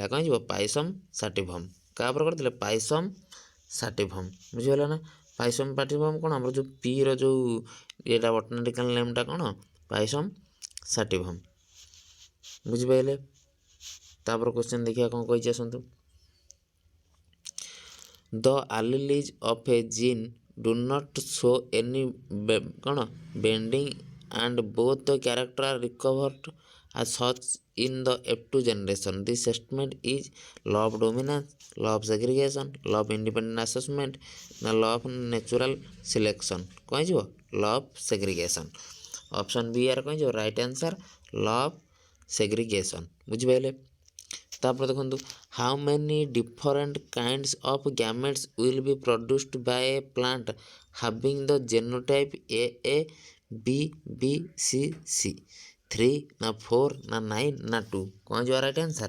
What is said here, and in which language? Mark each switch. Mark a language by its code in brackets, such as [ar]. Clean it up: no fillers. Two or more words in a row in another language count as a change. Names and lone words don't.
[or] କ'ଣ ହେଇଯିବ? ପାଇସମ୍ ସାଟିଭମ୍। କାହା ଉପରେ କରିଥିଲେ? ପାଇସମ୍ ସାଟିଭମ୍। ବୁଝିଗଲା ନା? ପାଇସମ୍ ସାଟିଭମ୍ କ'ଣ? ଆମର ଯେଉଁ ପିର ଯେଉଁ ଏଇଟା [en] botanical name [or] କ'ଣ? ପାଇସମ୍ ସାଟିଭମ୍। ବୁଝିପାରିଲେ? ତାପରେ କ୍ୱେଶ୍ଚନ୍ ଦେଖିବା କ'ଣ କହିଛି, ଆସନ୍ତୁ। [en] ଦ alleles of a gene do not show any କ'ଣ bending and both the character are recovered as such in the F2 generation. This statement is law of dominance, law of segregation, law of independent assessment, ନା law of natural selection। [or] କ'ଣ ହେଇଯିବ? [en] law of segregation। option B or [or] କ'ଣ ହେଇଯିବ? [en] right answer law of segregation। ବୁଝିପାରିଲେ? [or] ତାପରେ ଦେଖନ୍ତୁ, [en] how many different kinds of gametes will be produced by a plant having the genotype A B B C C. [or] 3, ନା 4, ନା 9, ନା 2। କ'ଣ ହେଇଯିବ [en] right answer?